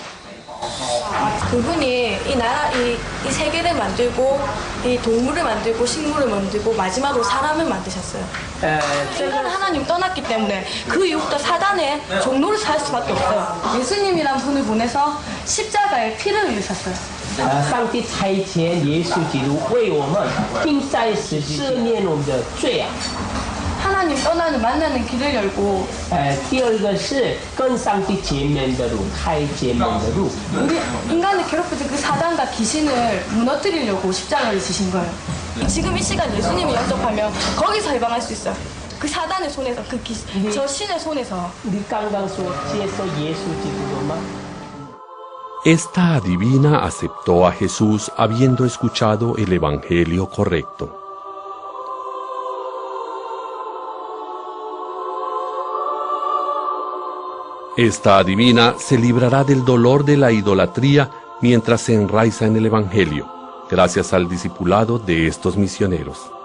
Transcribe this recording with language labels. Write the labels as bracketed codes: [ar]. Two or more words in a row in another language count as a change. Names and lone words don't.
[ko] 그분이 이 세계를 만들고 이 동물을 만들고 식물을 만들고 마지막으로 사람을 만드셨어요. 세계는 하나님 떠났기 때문에 그 이후부터 사단의 종로를 살 수밖에 없어요. 예수님이란 분을 보내서 십자가에 피를 흘리셨어요. [zh] 上帝差遣耶稣基督为我们钉在十字架，赦免我们的罪啊。 [ko] 하나님 떠나는 만나는 길을 열고 [zh] 第二个是跟上帝见面的路，开见面的路。 [ko] 우리 인간을 괴롭히던 그 사단과 귀신을 무너뜨리려고 십자가를 지신 거예요. 지금 이 시간 예수님을 영접하면 거기서 해방할 수 있어요. 그 사단의 손에서, 저 신의 손에서. [zh] 你刚刚说接受耶稣基督了吗？ [es] Esta adivina aceptó a Jesús habiendo escuchado el evangelio correcto. Esta adivina se librará del dolor de la idolatría mientras se enraiza en el Evangelio, gracias al discipulado de estos misioneros.